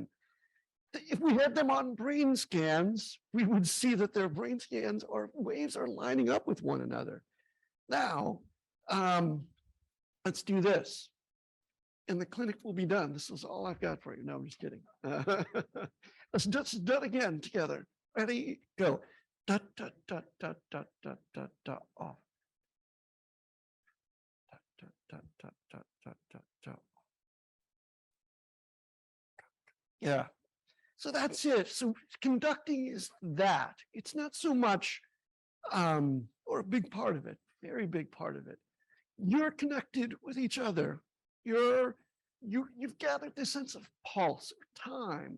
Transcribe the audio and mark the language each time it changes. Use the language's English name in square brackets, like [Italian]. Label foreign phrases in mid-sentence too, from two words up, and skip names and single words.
[English] If we had them on brain scans, we would see that their brain scans or waves are lining up with one another. Now, let's do this. And the clinic will be done. This is all I've got for you. No, I'm just kidding. Let's do it again together. Ready, go. Dut, dut, dut, dut, dut, dut, dut, dut, off. Dut, dut, dut, dut, dut, dut, dut, dut. Yeah. So that's it. So conducting is that. It's not so much, or a big part of it, very big part of it. You're connected with each other. You've gathered this sense of pulse or time.